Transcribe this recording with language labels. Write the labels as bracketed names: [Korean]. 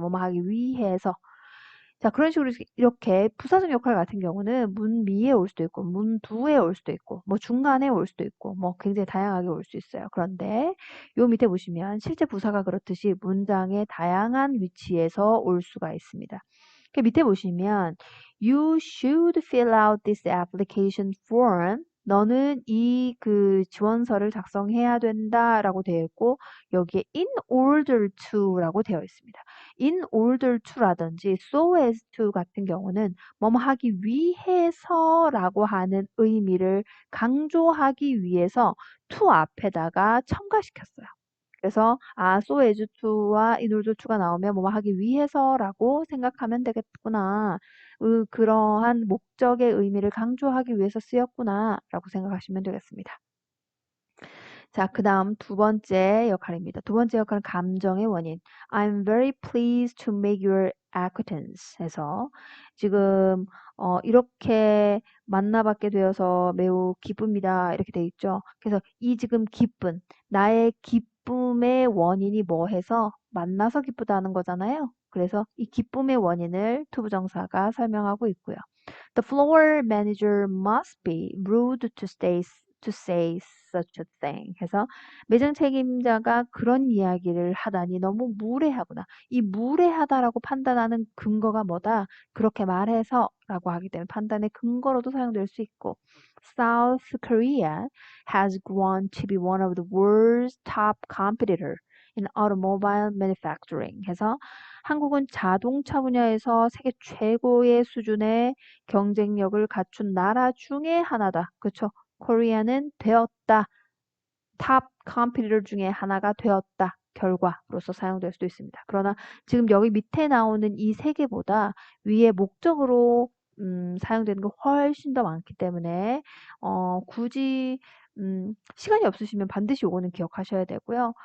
[Korean] 뭐뭐 하기 위해서. 자, 그런 식으로 이렇게 부사적 역할 같은 경우는 문미에 올 수도 있고, 문두에 올 수도 있고, 뭐 중간에 올 수도 있고, 뭐 굉장히 다양하게 올 수 있어요. 그런데 요 밑에 보시면 실제 부사가 그렇듯이 문장의 다양한 위치에서 올 수가 있습니다. 그 밑에 보시면 [English] You should fill out this application form. [Korean] 너는 이 그 지원서를 작성해야 된다라고 되어 있고 여기에 in order to라고 되어 있습니다. in order to라든지 so as to 같은 경우는 뭐뭐 하기 위해서라고 하는 의미를 강조하기 위해서 to 앞에다가 첨가시켰어요. 그래서 so as to와 in order to가 나오면 뭐뭐 하기 위해서라고 생각하면 되겠구나. 그러한 목적의 의미를 강조하기 위해서 쓰였구나 라고 생각하시면 되겠습니다. 자, 그 다음 두 번째 역할입니다. 두 번째 역할은 감정의 원인. [English] I'm very pleased to make your acquaintance [Korean] 해서 지금 이렇게 만나뵙게 되어서 매우 기쁩니다. 이렇게 돼 있죠. 그래서 이 지금 기쁨, 나의 기쁨의 원인이 뭐 해서 만나서 기쁘다는 거잖아요. 그래서 이 기쁨의 원인을 투부정사가 설명하고 있고요. [English] The floor manager must be rude to stay to say such a thing. [Korean] 해서 매장 책임자가 그런 이야기를 하다니 너무 무례하구나. 이 무례하다라고 판단하는 근거가 뭐다? 그렇게 말해서 라고 하기 때문에 판단의 근거로도 사용될 수 있고 [English] South Korea has grown to be one of the world's top competitor in automobile manufacturing. [Korean] 해서 한국은 자동차 분야에서 세계 최고의 수준의 경쟁력을 갖춘 나라 중에 하나다. 그렇죠? 코리아는 되었다. 탑 컴퓨터 중에 하나가 되었다. 결과로서 사용될 수도 있습니다. 그러나 지금 여기 밑에 나오는 이 세 개보다 위에 목적으로 사용되는 게 훨씬 더 많기 때문에 굳이 시간이 없으시면 반드시 요거는 기억하셔야 되고요.